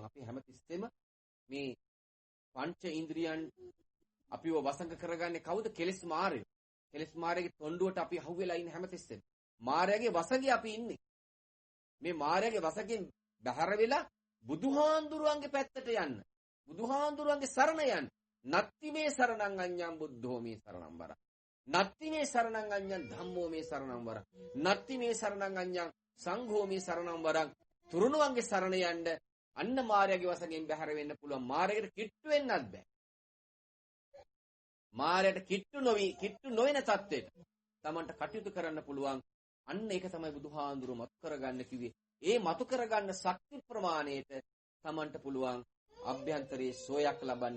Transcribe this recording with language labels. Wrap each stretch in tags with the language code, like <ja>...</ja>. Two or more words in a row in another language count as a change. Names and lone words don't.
<si>අපි හැමතිස්සෙම මේ පංච ඉන්ද්‍රියන් අපිව වසඟ කරගන්නේ කවුද? කෙලෙස් මාරය. කෙලෙස් මාරයේ තොණ්ඩුවට අපි අහුවෙලා ඉන්නේ හැමතිස්සෙම. මාරයාගේ වසඟේ අපි ඉන්නේ. මේ මාරයාගේ වසඟෙන් බැහැර වෙලා බුදුහාඳුරුවන්ගේ පැත්තට යන්න. බුදුහාඳුරුවන්ගේ සරණ යන්න.</si> <pi>නත්ති මේ සරණං අඤ්ඤං බුද්ධෝ මේ සරණං වර. නත්ති මේ සරණං අඤ්ඤං ධම්මෝ මේ සරණං වර. නත්ති මේ සරණං අඤ්ඤං සංඝෝ මේ සරණං වරං.</pi> <si>තුරුණුවන්ගේ සරණ යන්න අන්න මාරයාගේ වසඟෙන් බැහැර වෙන්න පුළුවන්. මාරයාට කිට්ටු වෙන්නත් බෑ. මාරයට කිට්ටු නොවන තත්ත්වයට තමන්ට කටයුතු කරන්න පුළුවන්. අන්න ඒක තමයි බුදුහාඳුරු මතු කරගන්න කිව්වේ. ඒ මතු කරගන්න ශක්ති ප්‍රමාණයට තමන්ට පුළුවන් අභ්‍යන්තරයේ සෝයක් ලබන්න.</si>